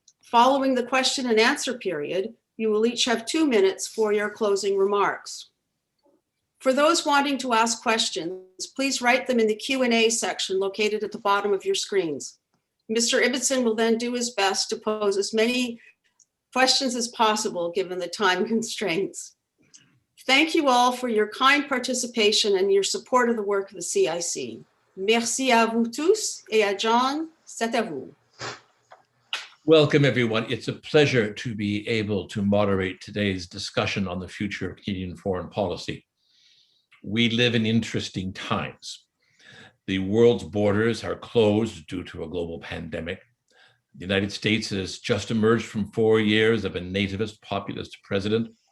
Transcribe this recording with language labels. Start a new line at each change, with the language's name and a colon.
English: Following the question and answer period, you will each have 2 minutes for your closing remarks. For those wanting to ask questions, please write them in the Q&A section located at the bottom of your screens. Mr. Ibbitson will then do his best to pose as many questions as possible given the time constraints. Thank you all for your kind participation and your support of the work of the CIC.
French: Merci à vous tous et à John, c'est à vous.
English: Welcome, everyone. It's a pleasure to be able to moderate today's discussion on the future of Canadian foreign policy. We live in interesting times. The world's borders are closed due to a global pandemic. The United States has just emerged from 4 years of a nativist populist president.